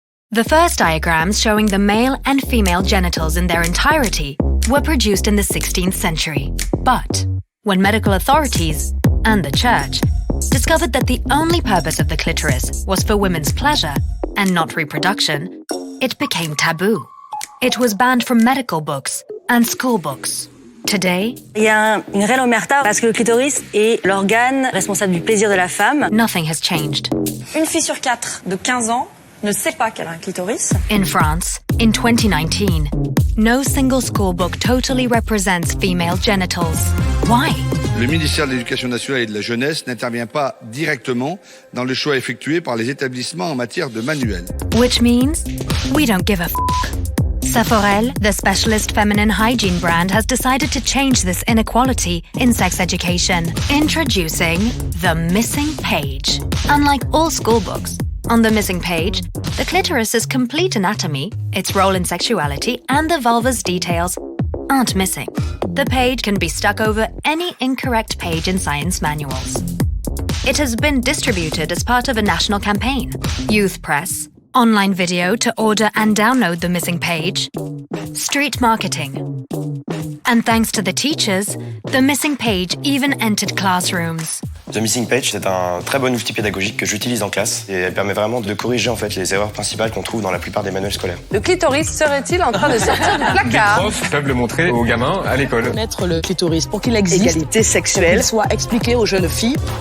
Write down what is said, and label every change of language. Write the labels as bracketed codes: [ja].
[en] The first diagrams showing the male and female genitals in their entirety were produced in the 16th century. But when medical authorities, and the church, discovered that the only purpose of the clitoris was for women's pleasure and not reproduction, it became taboo. It was banned from medical books and school books. Today, [fr] il y a une réelle omerta parce que le clitoris est l'organe responsable du plaisir de la femme. [en] Nothing has changed. [fr] Une fille sur 4 de 15 ans ne sait pas qu'elle a un clitoris. [en] In France, in 2019, no single school book totally represents female genitals. Why? [fr] Le ministère de l'Éducation nationale et de la jeunesse n'intervient pas directement dans le choix effectué par les établissements en matière de manuels. [en] Which means we don't give a f***. SAFORELLE, the specialist feminine hygiene brand, has decided to change this inequality in sex education. Introducing the missing page. Unlike all school books, on the missing page, the clitoris's complete anatomy, its role in sexuality, and the vulva's details aren't missing. The page can be stuck over any incorrect page in science manuals. It has been distributed as part of a national campaign. Youth press, online video to order and download the missing page, street marketing. And thanks to the teachers, the missing page even entered classrooms. [fr] The Missing Page, c'est un très bon outil pédagogique que j'utilise en classe et elle permet vraiment de corriger en fait les erreurs principales qu'on trouve dans la plupart des manuels scolaires. Le clitoris serait-il en train de sortir du placard? Les profs peuvent le montrer aux gamins à l'école. Connaître le clitoris pour qu'il existe, égalité sexuelle, qu'il soit expliqué aux jeunes filles.